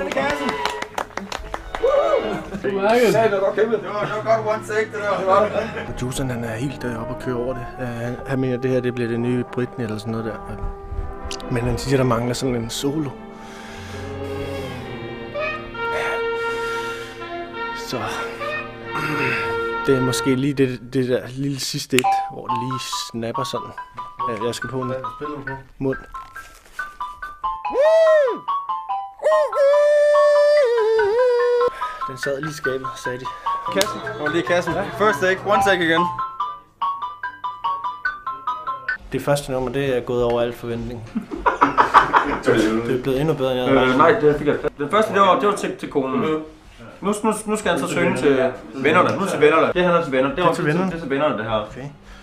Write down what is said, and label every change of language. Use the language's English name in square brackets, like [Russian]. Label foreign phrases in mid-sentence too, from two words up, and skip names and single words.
[Danish] Det var godt [English] one take, [Danish] det der. Produceren han er helt oppe og kører over det. Han mener, at det her det bliver det nye Britney eller sådan noget der. Men han siger, der mangler sådan en solo. Så det er måske lige det der lille sidste et, hvor det lige snapper sådan. Jeg skal på en mund. Den sad lige i skabet, sagde de. Kassen. Kommer lige i kassen. [English] First take, one take igen. [Danish] Det første nummer, det er gået over al forventning. Det er blevet endnu bedre, end jeg havde. Nej, det fik jeg. Den første, det var til konen. Nu skal han så synge til vennerne. Nu til vennerne. Det handler til venner. Det er til vennerne, det her.